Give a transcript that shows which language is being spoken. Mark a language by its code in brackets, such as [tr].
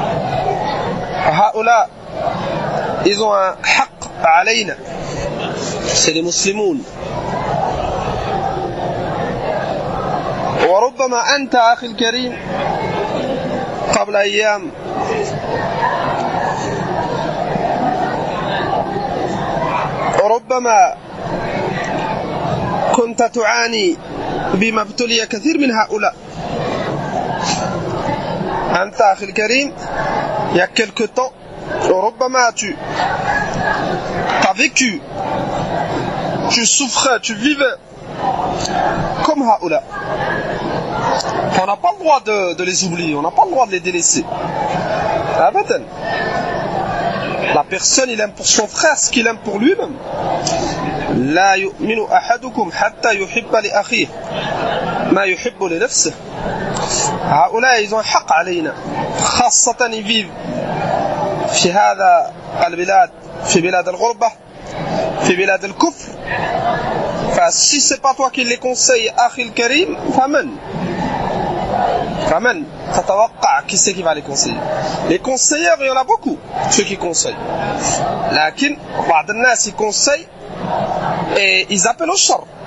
[fr] هؤلاء ils ont un haqq [ar] علينا, [fr] c'est les musulmans. [ar] وربما أنت أخي الكريم قبل أيام ربما كنت تعاني بما ابتلي كثير من هؤلاء. أنت أخي الكريم, [fr] il y a quelque temps, [ar] ربما [fr] tu as vécu, tu souffrais, tu vivais comme [ar] هؤلاء. [fr] On n'a pas le droit de les oublier, on n'a pas le droit de les délaisser. Abadan. La personne, il aime pour son frère ce qu'il aime pour lui-même. [ar] لا يؤمن أحدكم حتى يحب لأخيه ما يحب لنفسه. هؤلاء [fr] ils ont [ar] حق علينا, خاصة [fr] ils vivent [ar] في هذا البلاد, في بلاد الغربة, في بلاد الكفر. [fr] فsi c'est pas toi qui les conseille [ar] أخي الكريم فمن تتوقع [fr] qui c'est qui va les conseiller? Les conseilleurs, il y en a beaucoup, ceux qui conseillent. [ar] لكن بعض الناس [fr] ils conseillent et ils appellent au shar.